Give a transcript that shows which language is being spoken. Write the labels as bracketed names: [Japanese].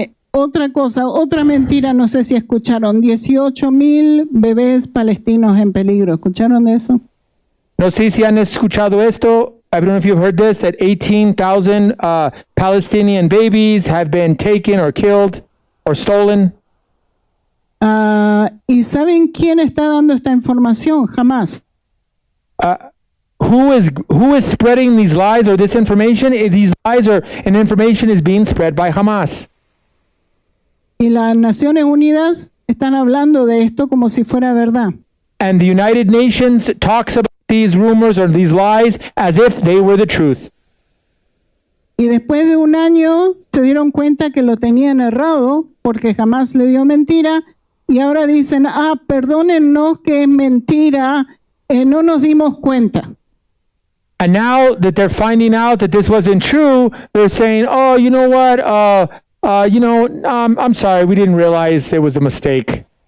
[Spanish] Otra cosa, otra mentira, no sé si escucharon, 18,000 bebés palestinos en peligro. ¿Escucharon de eso? No sé si han escuchado esto. [English] I don't know if you've heard this, that 18,000 Palestinian babies have been taken or killed or stolen. [Spanish] ¿Y saben quién está dando esta información? Jamás. [English] Who is spreading these lies or this information? These lies and information is being spread by Hamas. [Spanish] Y las Naciones Unidas están hablando de esto como si fuera verdad. [English] And the United Nations talks about these rumors or these lies as if they were the truth. [Spanish] Y después de 1 año se dieron cuenta que lo tenían errado porque jamás le dio mentira y ahora dicen, perdónennos que es mentira, no nos dimos cuenta. [English] And now that they're finding out that this wasn't true, they're saying, oh, you know what, I'm sorry, we didn't realize there was a mistake.